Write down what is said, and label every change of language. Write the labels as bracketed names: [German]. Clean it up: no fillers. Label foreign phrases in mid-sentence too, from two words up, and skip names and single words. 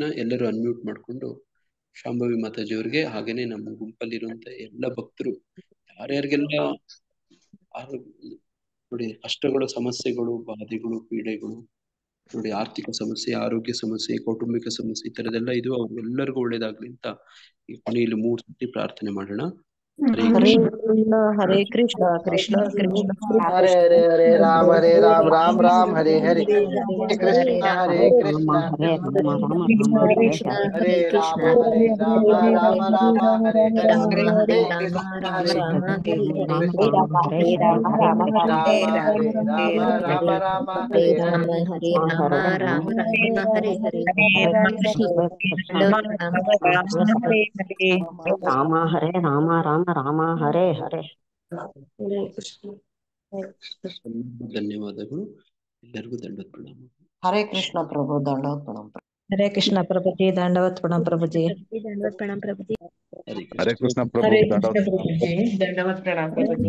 [Kannada] ಎಲ್ಲರೂ ಅನ್ಮ್ಯೂಟ್ ಮಾಡ್ಕೊಂಡು ಶಾಂಭವಿ ಮಾತಾಜಿ ಅವ್ರಿಗೆ, ಹಾಗೇನೆ ನಮ್ಮ ಗುಂಪಲ್ಲಿರುವಂತ ಎಲ್ಲ ಭಕ್ತರು ಯಾರ್ಯಾರಿಗೆಲ್ಲ ನೋಡಿ ಕಷ್ಟಗಳು, ಸಮಸ್ಯೆಗಳು, ಬಾಧೆಗಳು, ಪೀಡೆಗಳು, ನೋಡಿ ಆರ್ಥಿಕ ಸಮಸ್ಯೆ, ಆರೋಗ್ಯ ಸಮಸ್ಯೆ, ಕೌಟುಂಬಿಕ ಸಮಸ್ಯೆ, ಈ ತರದೆಲ್ಲ ಇದು ಅವ್ರಿಗೆಲ್ಲರಿಗೂ ಒಳ್ಳೇದಾಗ್ಲಿ ಅಂತ ಈ ಕೊನೆಯಲ್ಲಿ 3 ಸತಿ ಪ್ರಾರ್ಥನೆ ಮಾಡೋಣ. [Sanskrit] ಹರೇ ಕೃಷ್ಣ ಹರೇ ಕೃಷ್ಣ ಕೃಷ್ಣ ಕೃಷ್ಣ ಹರೇ ಹರೇ, ಹರೇ ರಾಮ ರಾಮ ರಾಮ ಹರೇ ಹರೇ, ಹರೇ ಕೃಷ್ಣ ಹರೇ ಕೃಷ್ಣ ಹರೇ ರಾಮ ರಾಮ ಹರೇ ಕೃಷ್ಣ ಹರೇ ರಾಮ ರಾಮ ರಾಮ ಹರೇ ಹರೇ, ಹರೇ ಕೃಷ್ಣ ಹರೇ ರಾಮ ಹರೇ ರಾಮ ರಾಮ ರಾಮ ಹರೇ ಹರೇ. [Kannada] ಧನ್ಯವಾದಗಳು. ಎಲ್ಲರಿಗೂ ದಂಡೋತ್ ಪ್ರಣಾಮ. ಹರೇ ಕೃಷ್ಣ ಪ್ರಭು, ದಂಡವತ್ ಪ್ರಣಾಮ. ಹರೇ ಕೃಷ್ಣ ಪ್ರಭುಜಿ, ದಂಡವತ್ ಪ್ರಣಾಮ ಪ್ರಭುಜಿ. ದಂಡವತ್ ಪ್ರಣಾಮ ಪ್ರಭುಜಿ. ಹರೇ ಕೃಷ್ಣ ಪ್ರಭು, ಹರೇ ಕೃಷ್ಣ ಪ್ರಭುಜಿ, ದಂಡವತ್ ಪ್ರಣಾಮ ಪ್ರಭುಜಿ.